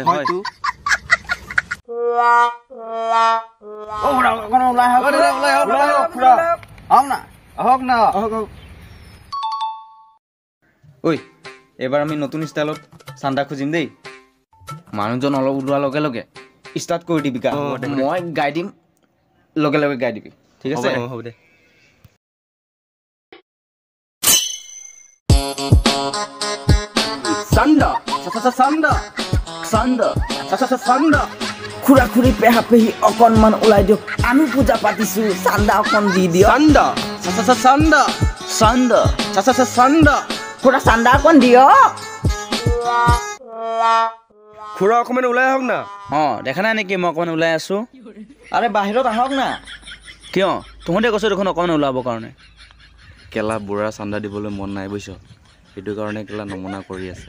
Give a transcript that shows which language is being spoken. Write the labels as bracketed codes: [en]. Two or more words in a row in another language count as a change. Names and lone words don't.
[as] হয়তো ঐ এবাৰ আমি নতুন ষ্টাইলত চান্দা খুজিম দেই মানুহজন অলপ উলোৱাৰ লগে লগে ষ্টাৰ্ট কৰি দিবি গা মই গাই দিম লগে লগে গাই দিবি ঠিক আছে হ'ব দে চান্দা, চান্দা, চান্দা, চান্দা. খুৰা খুৰী পেহা পেহী অকণ মান উলিয়াই দিয়ক। আমি পূজা পাতিছোঁ চান্দা অকণ দি দিয়ক. চান্দা, চান্দা, চান্দা, চান্দা. খুৰা চান্দা অকণ দিয়ক. খুৰা অকমান ওলাই আহক না দেখা নাই নেকি মই অকমান ওলাই আছো আরে বাহিৰত আহক না কিয় তুহঁতে কৈছ দেখোন অকমান ওলাব কাৰণে কেলা বুঢ়া চান্দা দিবলৈ মন নাই বুইছ সেইটো কাৰণে কেলা নমুনা কৰি আছে